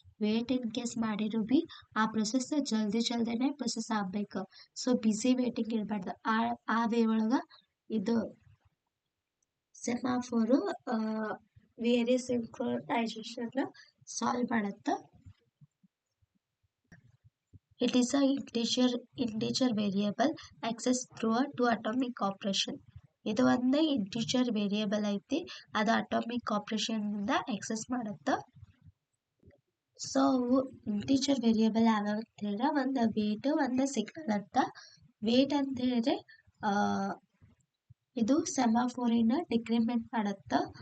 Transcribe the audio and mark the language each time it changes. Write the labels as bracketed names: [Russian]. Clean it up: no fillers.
[Kannada] Wait in case ಮಾಡಿದ್ರು B ಆ process ಜಲ್ದಿನೇ process ಆಗಬೇಕು. ಸೊ ಬಿಸಿ ವೇಟಿಂಗ್ ಇರಬಾರ್ದು. ಆ ವೇ ಒಳಗೆ ಇದು ಸೆಮಾಫೋರು ವೇರಿಯಸ್ ಸಿಂಕ್ರನೈಸೇಷನ್ ಸಾಲ್ವ್ ಮಾಡುತ್ತೆ. [English] It is a integer variable accessed through a two atomic operation. [Kannada] ಇದು ಒಂದು ಇಂಟಿಜರ್ ವೇರಿಯೇಬಲ್ ಐತಿ, ಅದು ಅಟಾಮಿಕ್ ಆಪರೇಷನ್ ಇಂದ ಆಕ್ಸೆಸ್ ಮಾಡುತ್ತೆ. ಸೊ ಇಂಟಿಜರ್ ವೇರಿಯೇಬಲ್ ಯಾವ್ಯಾವ ಅಂತ ಹೇಳಿದ್ರೆ ಒಂದು ವೇಟ್, ಒಂದು ಸಿಗ್ನಲ್ ಅಂತ. ವೇಟ್ ಅಂತ ಹೇಳಿದ್ರೆ ಇದು ಸೆಮಾಫೋರಿನ ಡಿಕ್ರಿಮೆಂಟ್ ಮಾಡುತ್ತೆ.